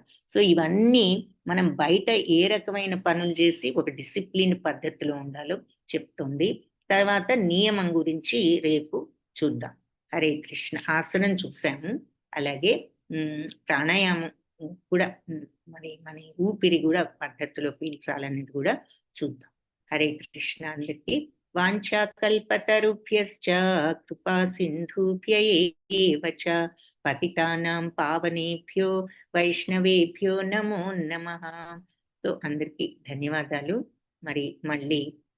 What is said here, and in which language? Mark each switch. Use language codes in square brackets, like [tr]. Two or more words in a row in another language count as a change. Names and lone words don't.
[te] సో ఇవన్నీ మనం బయట ఏ రకమైన పనులు చేసి ఒక డిసిప్లిన్ పద్ధతిలో ఉండాలో చెప్తుంది. తర్వాత నియమం గురించి రేపు చూద్దాం. [sa] హరే కృష్ణ. [te] ఆసనం చూసాము, అలాగే ప్రాణాయామం కూడా మన ఊపిరి కూడా పద్ధతిలో పీల్చాలనేది కూడా చూద్దాం. [sa] హరే కృష్ణ. అందరికీ వాంఛాకల్పతరుభ్యశ్చ కృపా సింధుభ్య ఏవ చ పతితానాం పావనేభ్యో వైష్ణవేభ్యో నమో నమః. [te] సో అందరికీ ధన్యవాదాలు. మరి మళ్ళీ